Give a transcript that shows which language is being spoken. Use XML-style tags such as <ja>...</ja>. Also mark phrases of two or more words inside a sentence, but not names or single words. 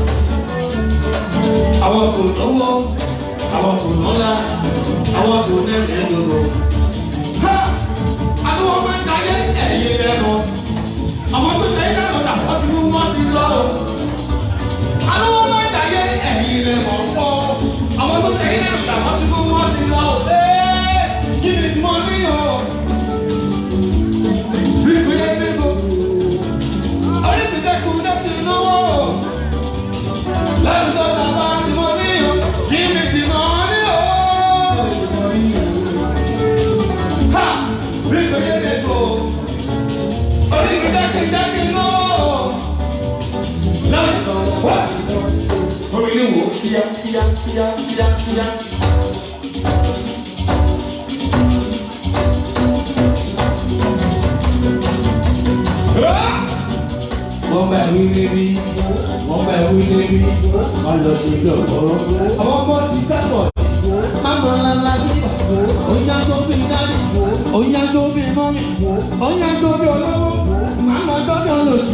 <yo>Àwọn tó lówó, àwọn tó lọ́lá, àwọn tó lẹ́rẹ̀ẹ́ lòlò. Ha! Àwọn ọmọ ìdáyé ẹ̀yìn lẹ́nu. Àwọn tó tẹ̀yìn lẹ́nu dà wọ́n ti mú wọ́n ti lọ. Àwọn ọmọ ìdáyé ẹ̀yìn lẹ́nu pọ̀. Àwọn tó tẹ̀yìn lẹ́nu dà wọ́n ti mú wọ́n ti lọ.</yo> <en>Give me money, oh. Bring me that people. Only me that could not know. Life's all about the money, oh. Give me the money, oh. Ha! Bring me that people. Only me that could not know. Life's all what? Oh, you know, yeah.</en> <yo>Wọ́n bá wí lébi, wọ́n lọ sí lọ́wọ́. Àwọn ọmọ ti dábọ̀, máma lala bí, oúnjẹ tó bí dání, oúnjẹ tó bí mọ́mí, oúnjẹ tó bí olówó, máma tó bí olóṣì.</yo>